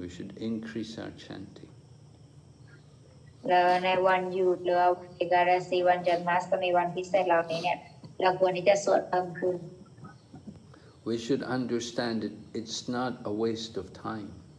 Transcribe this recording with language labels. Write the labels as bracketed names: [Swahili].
[English] We should increase our chanting. [Thai] แล้วในวันหยุดหรือวันเอกาดสีวันจันทร์มัสก็มีวันพิเศษเหล่านี้เนี่ยเราควรที่จะสวดเพิ่มขึ้น [English] We should understand it's not a waste of time.